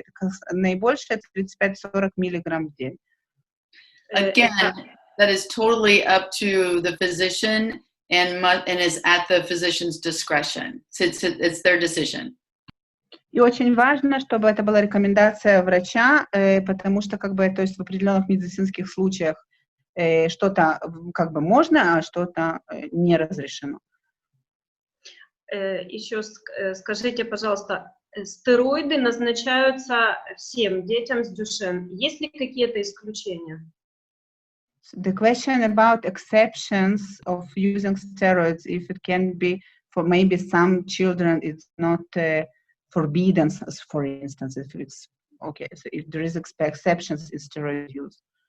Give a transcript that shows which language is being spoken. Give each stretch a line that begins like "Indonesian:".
Russian: Это наибольшее 35-40 миллиграмм в день.
English: Again, that is totally up to the physician and is at the physician's discretion. It's their decision.
Russian: И очень важно, чтобы это была рекомендация врача, потому что как бы, то есть в определенных медицинских случаях что-то как бы можно, а что-то не разрешено. Еще скажите, пожалуйста, стероиды назначаются всем детям с Дюшен. Есть ли какие-то исключения?
English: The question about exceptions of using steroids, if it can be for maybe some children, it's not forbidden, for instance, if it's okay. So if there is exceptions in steroid use.